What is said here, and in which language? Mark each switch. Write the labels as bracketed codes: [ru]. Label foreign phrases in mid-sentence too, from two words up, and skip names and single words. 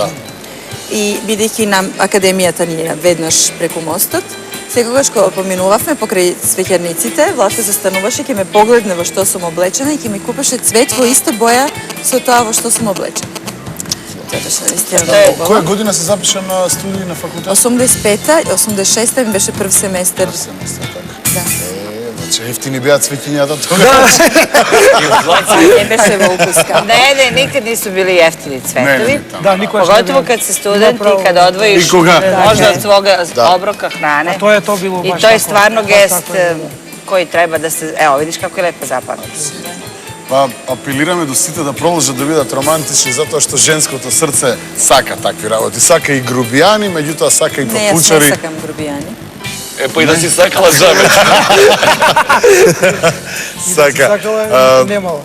[mk] И бидејќи нам академијата ни е веднаш преку мостот, секогаш кога поминувавме покрај цвеќарниците, Владко застануваше, ќе ме погледне во што сум облечена и ќе ми купеше цвет во иста боја со тоа во што сум облечена. Тоа беше наистина многу убаво. Која година се запиша на студии на факултет? 85-та, 86-та ми беше прв семестар. Прв семестар, така. Да. Значи, ефтини беа цвеќињата тога. Не беше во укуска. [sr] Ne, nikad nisu bili jeftini cvetovi. [mk] Да, никој [sr] Pogotovo kad si student i kad odvojiš možda od svoga obroka hrane. To je to bilo baš I to je stvarno gest koji treba da se... Evo, vidiš kako je lepo zapamtiti. [mk] Па апелираме до сите да продолжат да бидат романтични затоа што женското срце сака такви работи. Сака и грубијани, меѓутоа сака и папучари. Не, јас не сакам грубијани. Па и да си сакала джабе. Сака. Немало.